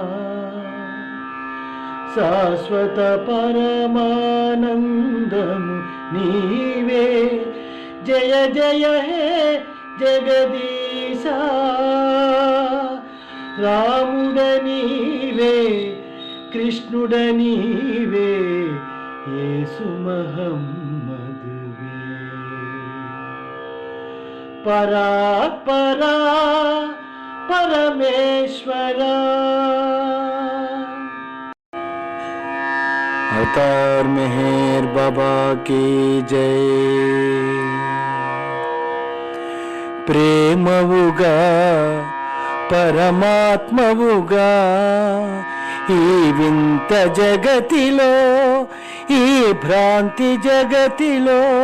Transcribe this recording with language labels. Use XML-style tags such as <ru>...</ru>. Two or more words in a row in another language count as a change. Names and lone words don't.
<te>శాశ్వత పరమానందము నీవే జయ జయ హే జగదీశ రాముడ నీవే కృష్ణుడ నీవే యేసు మహమ్మదువే పరాత్పరా परमेश्वरा।</te> <hi>अवतार मेहर बाबा की जय।</hi> <te>ప్రేమవుగా పరమాత్మవుగా ఈ వింత జగతిలో ఈ భ్రాంతి జగతిలో</te>